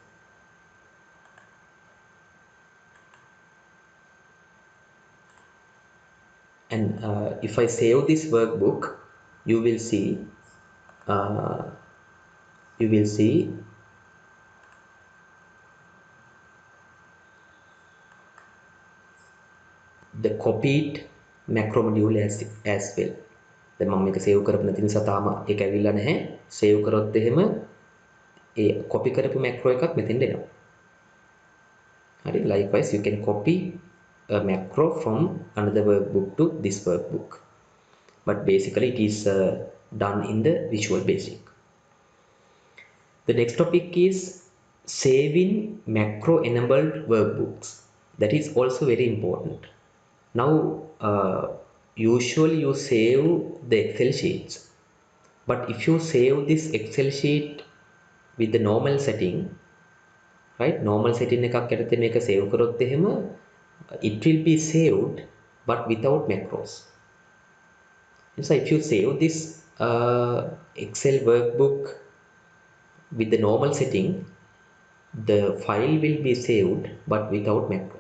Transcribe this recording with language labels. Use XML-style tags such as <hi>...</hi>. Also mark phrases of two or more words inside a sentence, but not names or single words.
<en>and if I save this workbook, you will see uh, you will see the copied macro module as well.</en> <si>දැන් මම මේක save කරපු නැති නිසා තාම ඒක ඇවිල්ලා නැහැ. save කරොත් එහෙම ඒ copy කරපු macro එකක් මෙතෙන්ට එනවා. හරි.</si> <en>Likewise you can copy a macro from another workbook to this workbook, but basically it is done in the Visual Basic. The next topic is saving macro enabled workbooks. That is also very important. Now usually you save the Excel sheets, but if you save this Excel sheet with the normal setting, right, normal setting</en> <si>එකක් යටතේ මේක save කරොත් එහෙම</si> <en>it will be saved but without macros. So if you save this Excel workbook with the normal setting, the file will be saved but without macros.</en>